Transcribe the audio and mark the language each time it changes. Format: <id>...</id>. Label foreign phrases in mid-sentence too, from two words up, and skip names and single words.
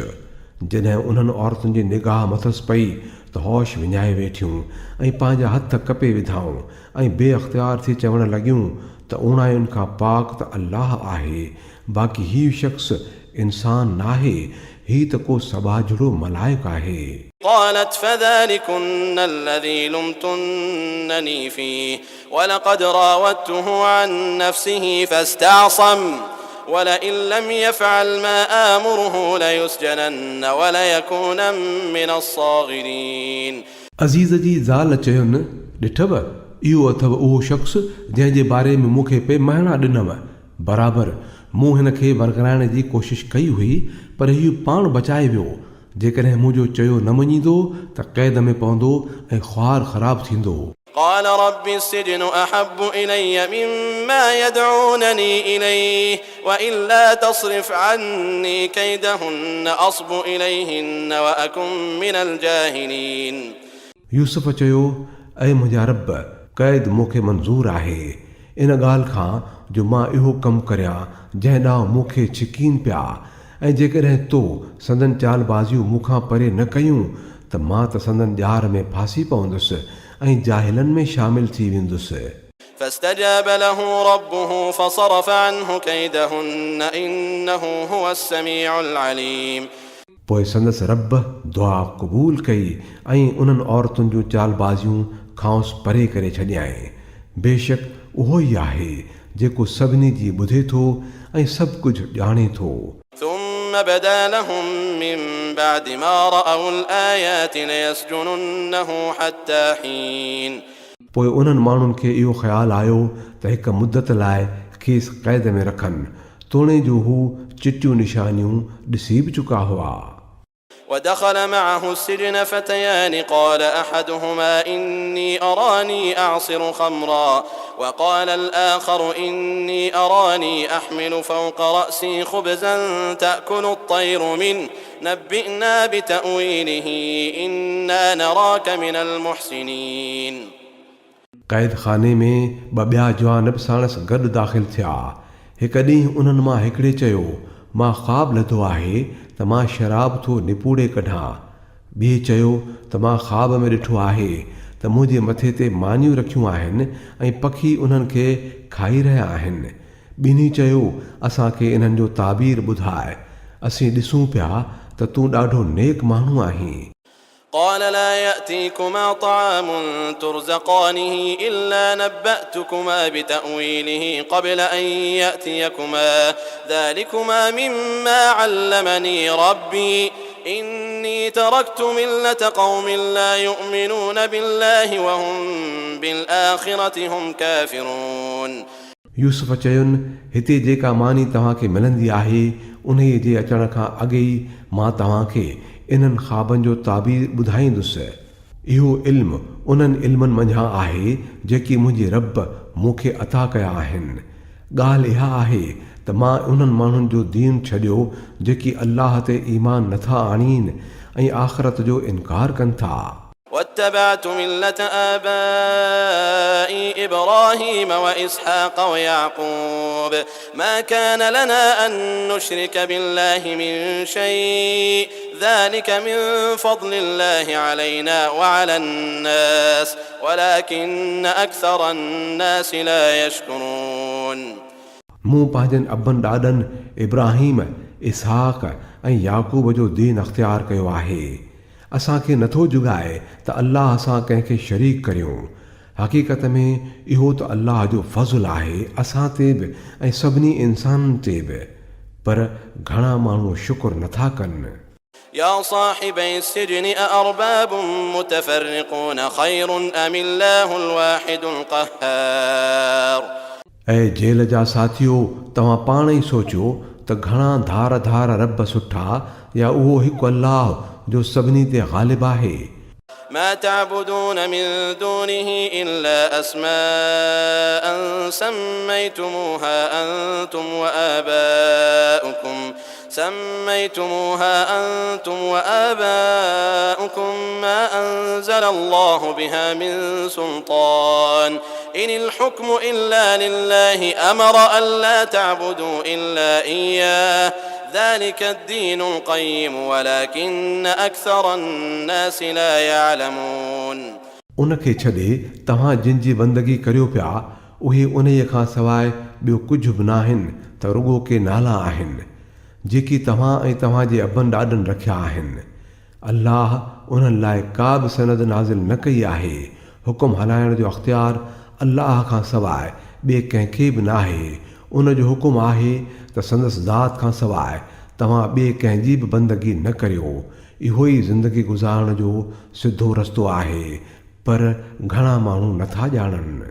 <sd>जॾहिं उन्हनि औरतुनि जी निगाह मथसि पई त होश विञाए वेठियूं ऐं पंहिंजा हथ कपे विधाऊं ऐं बेअख़्तियार थी चवण लॻियूं त उणायुनि खां पाक त अल्लाह आहे, बाक़ी हीउ शख़्स इंसान नाहे, ही त को सबाझड़ो मलाइक आहे।</sd> <ar>قالت فذلكن الذي لمتنني فيه ولقد راودته عن نفسه فاستعصم ولئن لم يفعل ما آمره ليسجنن وليكونن من الصاغرين।</ar> <sd>अज़ीज़ जी ज़ाल चयुनि, ॾिठव इहो अथव उहो शख़्स जंहिंजे बारे में मूंखे पे महिना ॾिनव। बराबरि मूं हिन खे वरगाइण जी कोशिश कई हुई, पर इहो पाण बचाए वियो। जेकॾहिं मुंहिंजो चयो न मञींदो त क़ैद में पवंदो ऐं ख़्वार ख़राब थींदो।</sd> <ar>قال رب السجن أحب إلي مما يدعونني إليه وإلا تصرف عني كيدهن أصب إليهن وأكن من الجاهلين।</ar> <sd>यूसुफ चयो, ऐं मुंहिंजा रब, क़ैद मूंखे मंज़ूर आहे इन ॻाल्हि खां जो मां इहो कमु करियां जंहिं ॾांहुं मूंखे छिकीन पिया, ऐं जेकॾहिं तो संदन चालबाज़ियूं मूंखां परे न कयूं त मां त संदन ॼार में फासी पवंदुसि ऐं जाहिलनि में शामिल थी वेंदुसि।</sd> <ar>فاستجاب له ربه فصرف عنه كيدهن إنه هو السميع العليم।</ar> <sd>पोइ संदसि रब दुआ क़बूल कई ऐं उन्हनि औरतुनि जूं चालबाज़ियूं खांसि परे करे छॾियाईं। बेशक उहो ई आहे जेको सभिनी जी ॿुधे थो ऐं सभु कुझु ॼाणे थो।</sd> <ar>ثم بدا لهم من بعد ما رأوا الآيات ليسجننه حتى حين।</ar> <sd>पोइ उन्हनि माण्हुनि खे इहो ख़्यालु आयो त हिकु मुदत लाइ खेसि क़ैद में रखनि, तोणे जो हू चिटियूं निशानियूं ॾिसी बि चुका हुआ।</sd> <ar>ودخل معه السجن فتيان قال أحدهما إني أراني أعصر خمرا وقال الآخر إني أراني أحمل فوق رأسي خبزا تأكل الطير منه نبئنا بتأويله إنا نراك من المحسنين।</ar> <sd>क़ैद खाने में ॿिया जवान बि साणसि गॾु दाख़िल थिया। हिकु ॾींहुं उन्हनि मां हिकिड़े चयो, मां ख़्वाबु लधो आहे त मां शराब थो निपूड़े कढां। ॿिए चयो त मां ख़्वाब में ॾिठो आहे त मुंहिंजे मथे ते मानियूं रखियूं आहिनि ऐं पखी उन्हनि खे खाई रहिया आहिनि। ॿिन्ही चयो, असांखे इन्हनि जो ताबीर ॿुधाए, असीं ॾिसूं पिया त तूं ॾाढो नेक माण्हू आहीं।</sd> <ar>قال لا يأتيكما طعام ترزقانه إلا نبأتكما بتأويله قبل أن يأتيكما ذلكما مما علمني ربي إني تركت ملة قوم لا يؤمنون بالله وهم بالآخرة هم كافرون।</ar> <sd>यूसुफ चयुनि, हिते जेका मानी तव्हांखे मिलंदी आहे उन जे अचण खां अॻे ई मां तव्हांखे इन्हनि ख़्वाबनि जो ताबीर ॿुधाईंदुसि। इहो इल्मु उन्हनि इल्मनि मंझां आहे जेकी मुंहिंजे रब मूंखे अता कया आहिनि। ॻाल्हि इहा आहे त मां उन्हनि माण्हुनि जो दीन छॾियो जेकी अल्लाह ते ईमान नथा आणीनि ऐं आख़िरत जो इनकार कनि था।</sd> <ar>واتبعت ملة آبائي إبراهيم وإسحاق ويعقوب ما كان لنا أن نشرك بالله من شيء ذلك من فضل الله علينا وعلى الناس ولكن أكثر الناس لا يشكرون।</ar> <sd>मूं पंहिंजनि अबनि ॾाॾनि इब्राहिम, इसहाक ऐं याकूब जो दीन अख़्तियार कयो आहे। असांखे नथो जुगाए त अल्लाह सां कंहिंखे शरीक करियूं। हक़ीक़त में इहो त अल्लाह जो फज़ुल आहे असां ते बि ऐं सभिनी इंसाननि ते बि, पर घणा माण्हू शुक्र नथा कनि।</sd> <ar>يا صاحبي السجن أأرباب متفرقون خير أم الله الواحد القهار।</ar> <sd>ऐं जेल जा साथियो, तव्हां पाण ई सोचियो त घणा धार धार रब सुठा या उहो हिकु अल्लाह जो सभिनी ते ग़ालिब आहे।</sd> <ar>ما تعبدون من دونه إلا أسماء سميتموها أنتم وآباؤكم سميتموها أنتم وآباؤكم ما أنزل الله بها من سلطان إن الحكم إلا لله أمر ألا تعبدوا إلا إياه ذلك الدين القيم ولكن أكثر الناس لا يعلمون</ar> <sd>उनखे छॾे तव्हां जिन जी बंदगी करियो पिया उहे उन्हीअ खां सवाइ ॿियो कुझु बि न आहिनि त रुॻो के नाला आहिनि जेकी तव्हां ऐं तव्हांजे अबनि ॾाॾनि रखिया आहिनि अल्लाह उन्हनि लाइ का बि सनद नाज़िल न कई आहे हुकुम हलाइण जो अख़्तियार अल्लाह खां सवाइ ॿिए कंहिंखे बि न आहे उन जो हुकुम आहे त संदसि ज़ात खां सवाइ तव्हां ॿिए कंहिंजी बि बंदगी न करियो इहो ई ज़िंदगी गुज़ारण जो सिधो रस्तो आहे पर घणा माण्हू नथा ॼाणनि</sd>